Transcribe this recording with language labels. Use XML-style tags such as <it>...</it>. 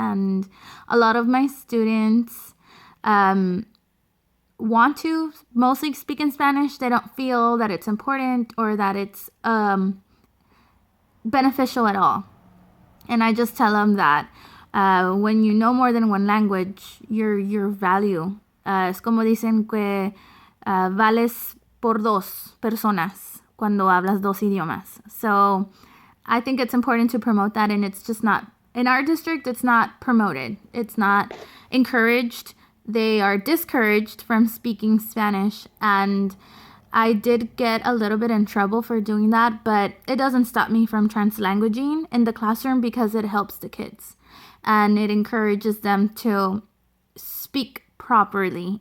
<en>And a lot of my students want to mostly speak in Spanish. They don't feel that it's important or that it's beneficial at all. And I just tell them that when you know more than one language, your value.</en> <es>Es como dicen que vales por dos personas cuando hablas dos idiomas.</es> <en>So I think it's important to promote that, and it's just not, in our district, it's not promoted. It's not encouraged. They are discouraged from speaking Spanish, and I did get a little bit in trouble for doing that, but it doesn't stop me from translanguaging in the classroom because it helps the kids and it encourages them to speak properly.</en>